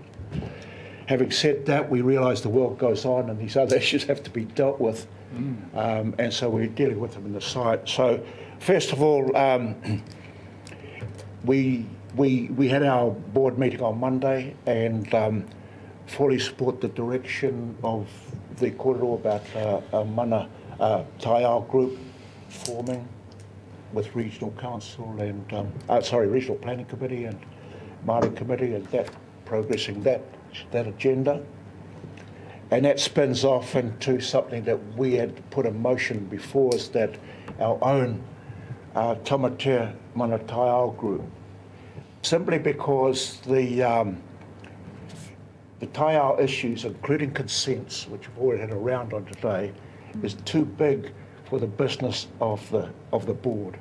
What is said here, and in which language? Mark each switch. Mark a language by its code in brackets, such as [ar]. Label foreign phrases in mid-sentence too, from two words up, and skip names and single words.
[en] Having said that, we realise the world goes on and these other issues have to be dealt with, and so we're dealing with them in the site. So first of all, we had our board meeting on Monday and fully support the direction of the kōrero about a [mi] mana taiao [en] group forming with regional council and regional planning committee and Māori committee, and that progressing that agenda. And that spins off into something that we had put in motion before, is that our own Tamatea Mana Taiao group, simply because the taiao issues, including consents, which we've already had a round on today, is too big for the business of the board.